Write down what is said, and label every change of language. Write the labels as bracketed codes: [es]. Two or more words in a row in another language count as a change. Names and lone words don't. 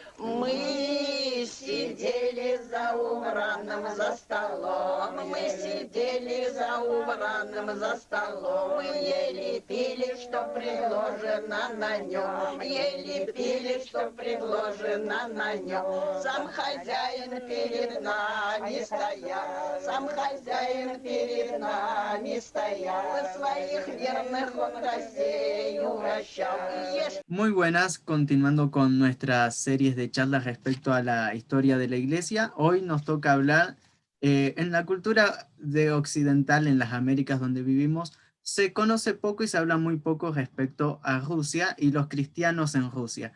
[ru] Мы сидели за убранным за столом, мы сидели за убранным за столом, мы ели, пили, что предложено на нем, ели, пили, что предложено на нем. Сам хозяин перед нами стоял, сам хозяин перед нами стоял, своих верных он гостей угощал. [es] Muy buenas, continuando con nuestras series de charlas respecto a la historia de la Iglesia. Hoy nos toca hablar en la cultura de occidental, en las Américas donde vivimos, se conoce poco y se habla muy poco respecto a Rusia y los cristianos en Rusia.